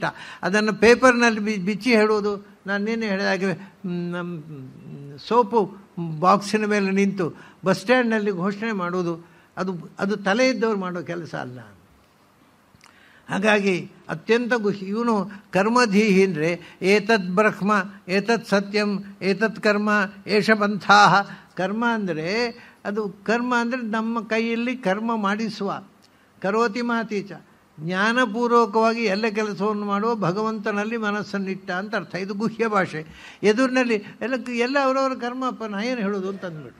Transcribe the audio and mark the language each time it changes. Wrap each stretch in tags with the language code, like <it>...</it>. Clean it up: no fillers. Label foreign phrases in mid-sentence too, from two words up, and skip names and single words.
<kn>ಅದನ್ನು ಪೇಪರ್ನಲ್ಲಿ ಬಿಚ್ಚಿ ಹೇಳುವುದು, ನಾನು ನಿನ್ನೆ ಹೇಳಿದಾಗೆ</kn> <en>soap box</en> <kn>ಮೇಲೆ ನಿಂತು</kn> <en>bus stand</en> <kn>ಘೋಷಣೆ ಮಾಡುವುದು, ಅದು ತಲೆ ಇದ್ದವ್ರು ಮಾಡೋ ಕೆಲಸ ಅಲ್ಲ. ಹಾಗಾಗಿ ಅತ್ಯಂತ ಇವನು ಕರ್ಮಧೀಹಿ ಅಂದರೆ</kn> <sa>ಏತದ್ ಬ್ರಹ್ಮ ಏತತ್ ಸತ್ಯಂ ಏತತ್ ಕರ್ಮ ಏಷ ಪಂಥಾಹ.</sa> <kn>ಕರ್ಮ ಅಂದರೆ ಅದು ಕರ್ಮ ಅಂದರೆ ನಮ್ಮ ಕೈಯಲ್ಲಿ ಕರ್ಮ ಮಾಡಿಸುವ,</kn> <sa>ಕರೋತಿ ಮಾತೀಚ,</sa> <kn>ಜ್ಞಾನಪೂರ್ವಕವಾಗಿ ಎಲ್ಲ ಕೆಲಸವನ್ನು ಮಾಡುವ ಭಗವಂತನಲ್ಲಿ ಮನಸ್ಸನ್ನಿಟ್ಟ ಅಂತ ಅರ್ಥ. ಇದು ಗುಹ್ಯ ಭಾಷೆ. ಎದುರಿನಲ್ಲಿ ಎಲ್ಲ ಅವರವರ ಕರ್ಮಪ್ಪ, ನಾ ಏನು ಹೇಳೋದು ಅಂತ ಅಂದ್ಬಿಟ್ಟು.</kn>